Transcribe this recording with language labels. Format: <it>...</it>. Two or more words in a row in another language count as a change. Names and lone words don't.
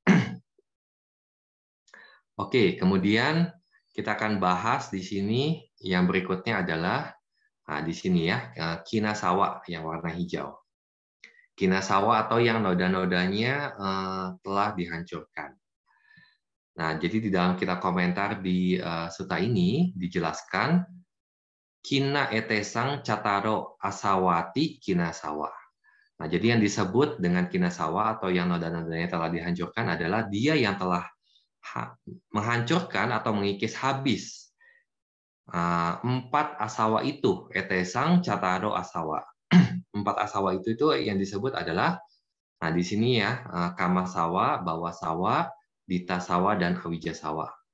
<id>Oke, kemudian kita akan bahas di sini yang berikutnya adalah di sini ya, kinasawa yang warna hijau. Kinasawa atau yang noda-nodanya telah dihancurkan. Nah, jadi di dalam kitab komentar di sutta ini dijelaskan</id> <pi>kina etesang cataro asawati kinasawa.</pi> <id>Nah, jadi yang disebut dengan kinasawa atau yang noda-nodanya telah dihancurkan adalah dia yang telah menghancurkan atau mengikis habis 4 asawa itu,</id> <pi>etesang cataro asawa.</pi> <id>4 asawa itu yang disebut adalah, nah di sini ya, kamasawa, bawasawa, ditasawa, dan awijasawa.</id>